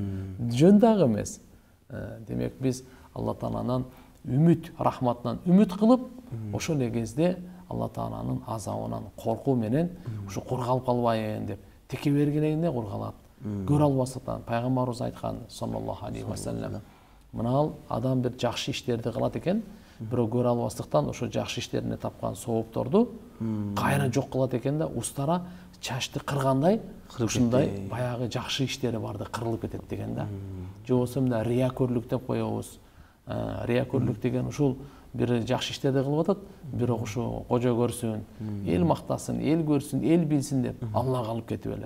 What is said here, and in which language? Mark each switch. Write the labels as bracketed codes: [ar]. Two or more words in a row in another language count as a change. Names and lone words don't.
[ky] Жөн дагы эмес. Демек биз Алла Тааланын үмүт, рахматынан үмүт кылып, ошол кезде Алла Тааланын азабынан коркуу менен ушу кургалып калбайын деп теке бергенде кургалат. Көрө албастыктан пайгамбарыбыз айткан [ar] صلى الله عليه وسلم. [ky] Мына адам бир жакшы иштерди кылат экен, бирок көрө албастыктан ошо жакшы иштерине тапкан соопторду кайра жок кылат экен да, устара чачты кыргандай, ушундай баягы жакшы иштери барды кырылып кетет деген да. Же болбосо мына риякөрлүк деп коебуз. Риякөрлүк деген ушул бир жакшы иштерди кылып атат, бирок ушу кожо көрсүн, эл мактасын, эл көрсүн, эл билсин деп Аллага алып кетип эле.